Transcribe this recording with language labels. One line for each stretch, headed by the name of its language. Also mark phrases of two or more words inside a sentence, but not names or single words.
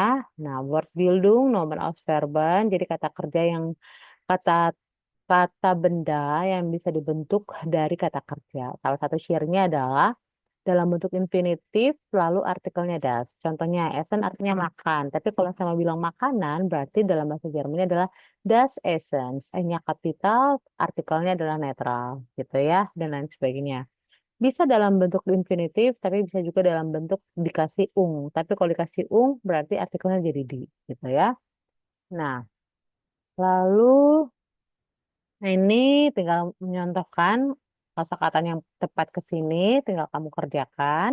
Indonesian: Nah,
German: Wortbildung, Nomen aus Verben,
Indonesian: jadi kata kerja yang kata kata benda yang bisa dibentuk dari kata kerja. Salah satu cirinya adalah dalam bentuk infinitif lalu artikelnya das. Contohnya Essen artinya makan, tapi kalau sama bilang makanan berarti dalam bahasa Jermannya adalah
German: das Essens.
Indonesian: E-nya kapital, artikelnya adalah netral gitu ya dan lain sebagainya. Bisa dalam bentuk infinitif, tapi bisa juga dalam bentuk dikasih ung. Tapi kalau dikasih ung, berarti artikelnya jadi di, gitu ya. Nah, lalu ini tinggal menyontohkan kosakata yang tepat ke sini, tinggal kamu kerjakan.